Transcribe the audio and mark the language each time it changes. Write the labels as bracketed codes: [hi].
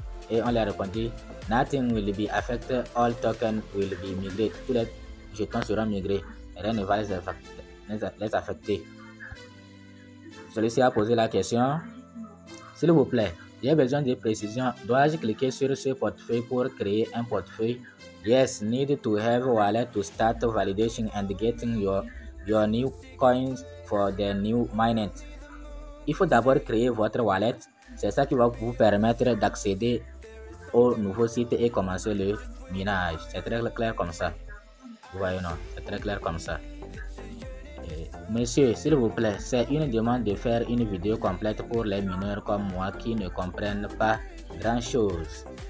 [fr] Et on lui a répondu, [en] nothing will be affected, all tokens will be migrated. [fr] Tous les jetons seront migrés, rien ne va les affecter. Celui-ci a posé la question, s'il vous plaît, j'ai besoin de précision. Dois-je cliquer sur ce portefeuille pour créer un portefeuille? [en] Yes, need to have wallet to start validation and getting your new coins for the new mining. [fr] Il faut d'abord créer votre wallet. C'est ça qui va vous permettre d'accéder au nouveau site et commencer le minage. C'est très clair comme ça. Vous voyez, non? C'est très clair comme ça. Monsieur, s'il vous plaît, c'est une demande de faire une vidéo complète pour les mineurs comme moi qui ne comprennent pas grand-chose.